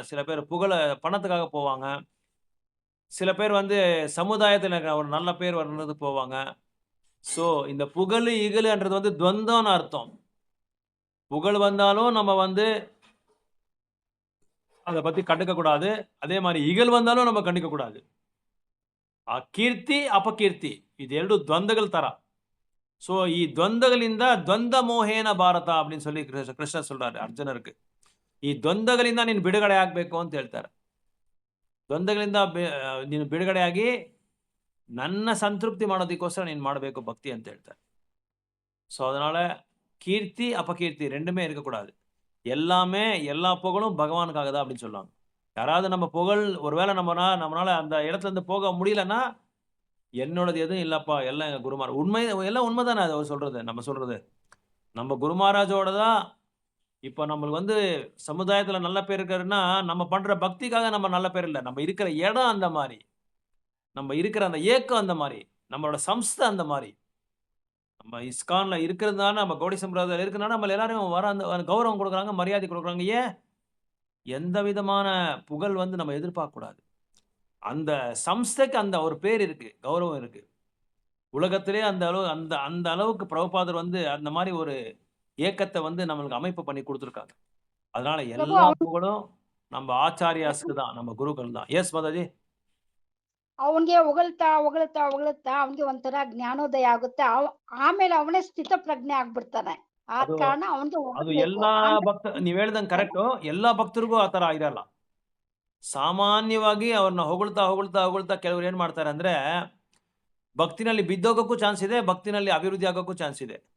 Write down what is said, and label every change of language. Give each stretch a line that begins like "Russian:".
Tamil: சில பேர் பணத்துக்காக போவாங்க. சில பேர் வந்து சமுதாயத்துல ஒரு நல்ல பேர் வரணும்னு போவாங்க. ஸோ இந்த புகழு, இகழுன்றது வந்து துவந்தம்னு அர்த்தம். புகழ் வந்தாலும் நம்ம வந்து அத பத்தி கண்டுக்க கூடாது. அதே மாரி இகழ் வந்தாலும் நம்ம கண்டுக்க கூடாது.
Kannada: ಕೀರ್ತಿ ಅಪಕೀರ್ತಿ ಇದೆರಡು ದ್ವಂದ್ವಗಳ ತರ.
Tamil: ஸோ
Kannada: ದ್ವಂದ್ವಗಳಿಂದ ದ್ವಂದ್ವ ಮೋಹೇನ ಭಾರತ
Tamil: அப்படின்னு சொல்லி கிருஷ்ணர் சொல்றாரு அர்ஜுனருக்கு.
Kannada: ಈ ದ್ವಂದ್ವಗಳಿಂದ ನೀನು ಬಿಡುಗಡೆ ಆಗ್ಬೇಕು ಅಂತ ಹೇಳ್ತಾರೆ. ದ್ವಂದ್ವಗಳಿಂದ ನೀನು ಬಿಡುಗಡೆಯಾಗಿ ನನ್ನ ಸಂತೃಪ್ತಿ ಮಾಡೋದಕ್ಕೋಸ್ಕರ ನೀನು ಮಾಡಬೇಕು பக்தி ಅಂತ ಹೇಳ್ತಾರೆ.
Tamil: ஸோ அதனால கீர்த்தி அபகீர்த்தி ரெண்டுமே இருக்கக்கூடாது. எல்லாமே எல்லா புகழும் பகவானுக்காக தான் அப்படின்னு சொல்லுவாங்க. யாராவது நம்ம புகழ் ஒருவேளை நம்மளால அந்த இடத்துல இருந்து போக முடியலன்னா, என்னோடது எதுவும் இல்லப்பா, எல்லாம் எங்க குருமார். எல்லாம் உண்மைதானே அது அவர் சொல்றது, நம்ம சொல்றது. நம்ம குரு மகாராஜோட தான் இப்ப நம்மளுக்கு வந்து சமுதாயத்துல நல்ல பேர் இருக்காருன்னா, நம்ம பண்ற பக்திக்காக நம்ம நல்ல பேர் இல்ல. நம்ம இருக்கிற இடம் அந்த மாரி. நம்ம இருக்கிற அந்த ஏக்கம் அந்த மாரி. நம்மளோட சம்ஸ்தை அந்த மாரி. நம்ம இஸ்கான்ல இருக்கிறதுனால, நம்ம கௌடி சம்பிரதாயத்துல இருக்கிறதுனால, நம்ம எல்லாரும் அந்த கௌரவம் குடுக்குறாங்க, மரியாதை குடுக்குறாங்க. ஏன்? எந்த விதமான புகழ் வந்து நம்ம எதிர்பார்க்கக்கூடாது. அந்த சம்ஸ்தைக்கு அந்த ஒரு பேர் இருக்கு, கௌரவம் இருக்கு. உலகத்திலே அந்த அளவுக்கு பிரபுபாதர் வந்து அந்த மாரி ஒரு ஏக்கத்த வந்து நம்மளுக்கு அமைப்பு பண்ணி குடுத்துருக்காங்க. அதனால
Kannada: ಪ್ರಭು
Tamil: எல்லா புகழும் நம்ம ஆச்சாரியாஸ்க்கு தான், நம்ம குருக்கள் தான். எஸ் மாதாஜி.
Kannada: ಅವನ್ಗೆ ಹೊಗಳ್ತಾ ಅವನ್ಗೆ ಒಂಥರ ಜ್ಞಾನೋದಯ ಆಗುತ್ತೆ. ಆಮೇಲೆ ಅವನೇ ಸ್ಥಿತ ಪ್ರಜ್ಞೆ ಆಗ್ಬಿಡ್ತಾನೆ. ಆದ ಅದು ಕಾರಣ ಅವನ್ಗೆ ಅದು ಹೊಗಳ್ಬೇಕು. ಎಲ್ಲಾ ನೀವ್ ಹೇಳ್ದಂಗೆ ಕರೆಕ್ಟು. ಎಲ್ಲಾ ಭಕ್ತರಿಗೂ ಆ ತರ ಇರಲ್ಲ. ಸಾಮಾನ್ಯವಾಗಿ ಅವ್ರನ್ನ ಹೊಗಳ್ತಾ ಕೆಲವ್ರು ಏನ್ ಮಾಡ್ತಾರೆ ಅಂದ್ರೆ, ಭಕ್ತಿನಲ್ಲಿ ಬಿದ್ದೋಗಕ್ಕೂ ಚಾನ್ಸ್ ಇದೆ, ಭಕ್ತಿನಲ್ಲಿ ಅಭಿವೃದ್ಧಿ ಆಗೋಕ್ಕೂ ಚಾನ್ಸ್ ಇದೆ.